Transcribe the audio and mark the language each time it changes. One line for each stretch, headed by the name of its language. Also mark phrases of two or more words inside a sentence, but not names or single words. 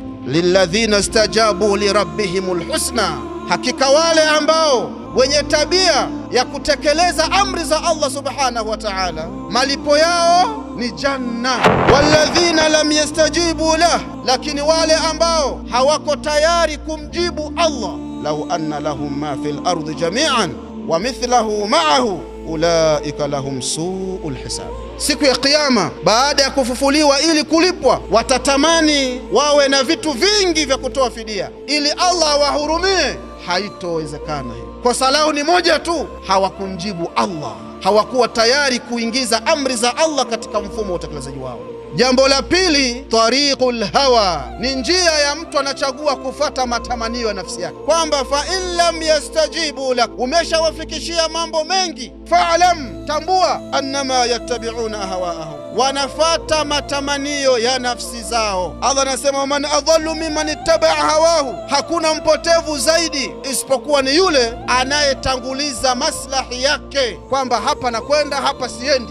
Arabic: للذين استجابوا لربهم الحسنى,
Swahili: hakika wale ambao wenye tabia ya kutekeleza amri za Allah
Arabic: سبحانه وتعالى,
Swahili: malipo yao ni janna.
Arabic: والذين لم يستجيبوا له,
Swahili: lakini wale ambao hawako tayari kumjibu Allah,
Arabic: لو أن لهم ما في الأرض جميعا ومثله معه أولئك لهم سوء الحساب.
Swahili: Siku ya Kiyama, baada ya kufufuliwa ili kulipwa, watatamani wawe na vitu vingi vya kutoa fidia ili Allah awahurumie. Haitowezekana hiyo. Kosa lao ni moja tu, hawakumjibu Allah, hawakuwa tayari kuingiza amri za Allah katika mfumo wa utekelezaji wao. Jambo la pili,
Arabic: طريق الهوى,
Swahili: ni njia ya mtu anachagua kufata matamanio ya nafsi yake, kwamba
Arabic: فإن لم يستجيبوا لك,
Swahili: umeshawafikishia mambo mengi, fa'lam, tambua,
Arabic: أنما يتبعون أهواءهم,
Swahili: wanafata matamanio ya nafsi zao. Allah anasema,
Arabic: من أضل ممن اتبع هواه,
Swahili: hakuna mpotevu zaidi isipokuwa ni yule anayetanguliza maslahi yake, kwamba hapa nakwenda, hapa siendi.